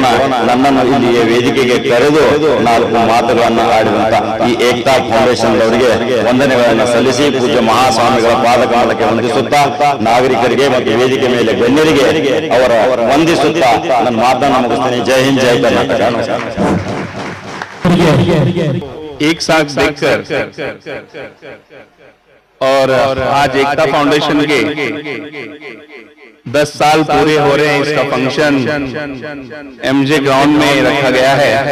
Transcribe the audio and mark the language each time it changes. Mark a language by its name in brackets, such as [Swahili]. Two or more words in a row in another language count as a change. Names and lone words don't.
[Kannada] ನನ್ನನ್ನು ಇಲ್ಲಿ ವೇದಿಕೆಗೆ ಕರೆದು 4 ಮಾತುಗಳನ್ನು ಆಡಿದಂತ ಈ ಏಕ್ತಾ ಫೌಂಡೇಶನ್ ಅವರಿಗೆ ವಂದನೆಗಳನ್ನು ಸಲ್ಲಿಸಿ ಪೂಜ್ಯ ಮಹಾಸ್ವಾಮಿಗಳ ಪಾದಕಮಲಕ್ಕೆ ವಂದಿಸುತ್ತಾ, ನಾಗರಿಕರಿಗೆ ಮತ್ತು ವೇದಿಕೆ ಮೇಲೆ ಗಣ್ಯರಿಗೆ ಅವರ ವಂದಿಸುತ್ತಾ ನನ್ನ ಮಾತನ್ನು ಮುಗಿಸ್ತೇನೆ. [Hindi] जय हिंद, [Kannada] ಜೈ ಕರ್ನಾಟಕ. [Hindi] एक साथ देखकर और आज एकता फाउंडेशन के 10 साल पूरे हो रहे हैं। इसका फंक्शन एमजे ग्राउंड में रखा गया है।